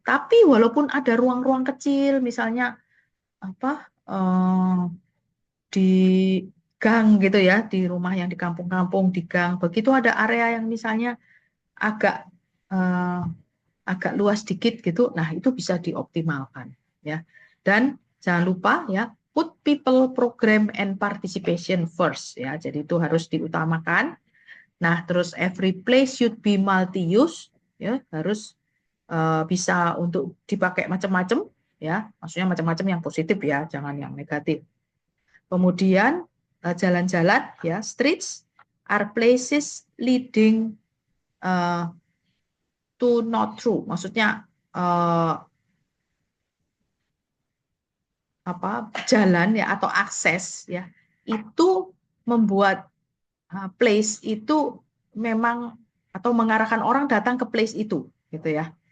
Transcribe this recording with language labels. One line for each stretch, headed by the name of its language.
Indonesian: Tapi walaupun ada ruang-ruang kecil, misalnya apa di gang gitu ya, di rumah yang di kampung-kampung di gang, begitu ada area yang misalnya agak eh, agak luas dikit gitu, nah itu bisa dioptimalkan ya. Dan jangan lupa ya,
English: put people, program, and participation first ya.
Indonesian: Jadi itu harus diutamakan. Nah, terus
English: every place should be multi-use
Indonesian: ya, harus bisa untuk dipakai macam-macam ya. Maksudnya macam-macam yang positif ya, jangan yang negatif. Kemudian jalan-jalan ya,
English: streets are places leading uh, to not through.
Indonesian: Maksudnya apa jalan ya atau akses ya itu membuat place itu memang atau mengarahkan orang datang ke place itu gitu ya.